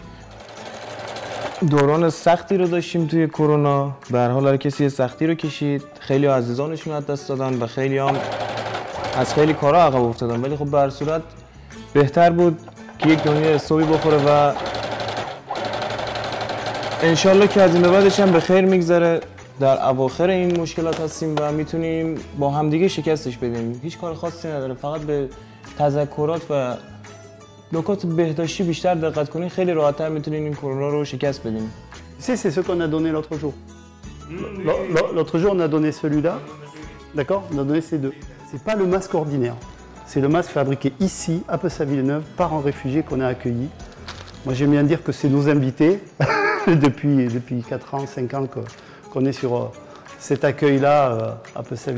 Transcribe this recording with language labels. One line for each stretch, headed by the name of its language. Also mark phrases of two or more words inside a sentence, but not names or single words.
Persian: دوران سختی رو داشتیم توی کرونا، به هر حال هر کسی سختی رو کشید، خیلی عزیزانشون از دست دادن و خیلی هم از خیلی کارا عقب افتادن، ولی خب به هر صورت بهتر بود که یک دنیا استوبی بخوره و انشالله که از این به بعدش هم به خیر میگذره. در اواخر این مشکلات هستیم و میتونیم با همدیگه شکستش بدیم. هیچ کار خاصی نداره، فقط به تذکرات و نکات بهداشتی بیشتر دقت کنین، خیلی راحت‌تر میتونین این کرونا رو شکست بدیم.
French: C'est ce qu'on a donné l'autre jour. L'autre jour, on a donné celui-là. D'accord? On a donné ces deux. C'est pas le masque ordinaire. C'est le masque fabriqué ici, à Pessa-Villeneuve, par un réfugié qu'on a accueilli. Moi, j'aime bien dire que c'est nos invités. depuis 4 ans, 5 ans qu'on est sur cet accueil-là à Pessa-Villeneuve.